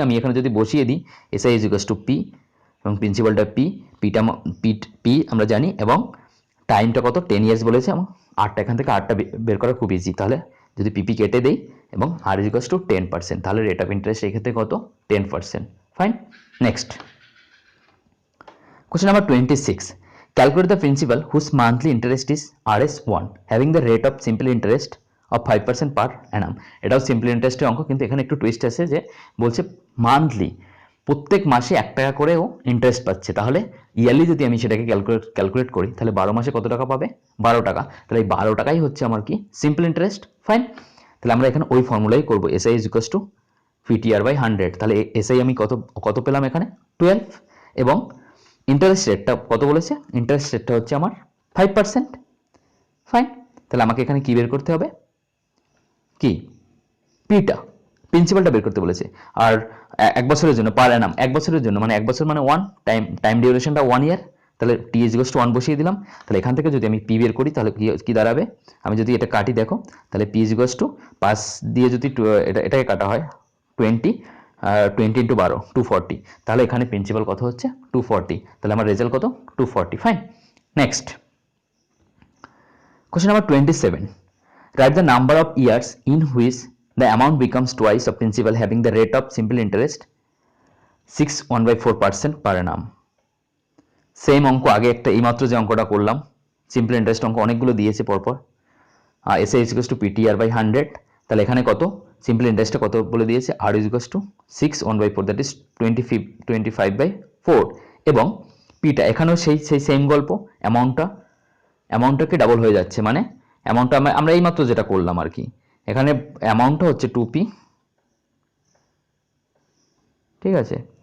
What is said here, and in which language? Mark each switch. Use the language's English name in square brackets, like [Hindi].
[Bangla] আমি এখানে যদি বসিয়ে দিই, SI = P এবং প্রিন্সিপালটা পিটা P আমরা জানি, এবং টাইমটা কত 10 ইয়ার্স বলেছে, এবং আটটা, এখান থেকে আটটা বের করা খুব ইজি। তাহলে যদি PP কেটে দেই এবং R = 10%, তাহলে রেট অফ ইন্টারেস্ট এই ক্ষেত্রে কত 10%। [English] Fine, next question number 26. Calculate the principal whose monthly interest is Rs1 having the rate of simple interest of 5% per annum. [Bangla] এটাও সিম্পল ইন্টারেস্টের অঙ্ক, কিন্তু এখানে একটু টুইস্ট আছে, যে বলছে মান্থলি, প্রত্যেক মাসে 1 টাকা করেও ইন্টারেস্ট পাচ্ছে। তাহলে ইয়ারলি যদি আমি সেটাকে ক্যালকুলেট করি, তাহলে 12 মাসে কত টাকা পাবে, 12 টাকা। তাহলে এই 12 টাকাই হচ্ছে আমার কি, সিম্পল ইন্টারেস্ট। ফাইন, তাহলে আমরা এখানে ওই ফর্মুলাই করবো, SI = PTR/100। তাহলে SI আমি কত পেলাম এখানে 12, এবং ইন্টারেস্ট রেটটা কত বলেছে, ইন্টারেস্ট রেটটা হচ্ছে আমার 5%। ফাইন, তাহলে আমাকে এখানে কি বের করতে হবে, কি পিটা, প্রিন্সিপালটা বের করতে বলেছে। আর 1 বছরের জন্য পার অ্যানাম, 1 বছরের জন্য, মানে 1 বছর মানে 1 টাইম ডিউরেশনটা 1 ইয়ার, তাহলে T = 1 বসিয়ে দিলাম। তাহলে এখান থেকে যদি আমি P বের করি তাহলে কি দাঁড়াবে, আমি যদি এটা কাটি দেখো, তাহলে P = 5 দিয়ে যদি এটাকে কাটা হয় 20 × 12 240, তাহলে এখানে প্রিন্সিপাল কত হচ্ছে 240, তাহলে আমার রেজাল্ট কত 240। [English] Fine, next question number 27. Write the number of years in which the amount becomes twice of principal having the rate of simple interest 6.14% per annum. [Bangla] Same অঙ্ক, আগে একটা এইমাত্র যে অঙ্কটা করলাম, সিম্পল ইন্টারেস্ট অঙ্ক অনেকগুলো দিয়েছে পরপর। SI = PTR/100, তাহলে এখানে কত সিম্পল ইন্টারেস্টটা কত বলে দিয়েছে, আর ইজ টু 6/1/4 দ্যাট ইজ 25/4, এবং পিটা এখানেও সেই সেই সেম গল্প, অ্যামাউন্টটাকে ডাবল হয়ে যাচ্ছে, মানে অ্যামাউন্টটা আমরা এইমাত্র যেটা করলাম আর কি, এখানে অ্যামাউন্টটা হচ্ছে 2p, ঠিক আছে।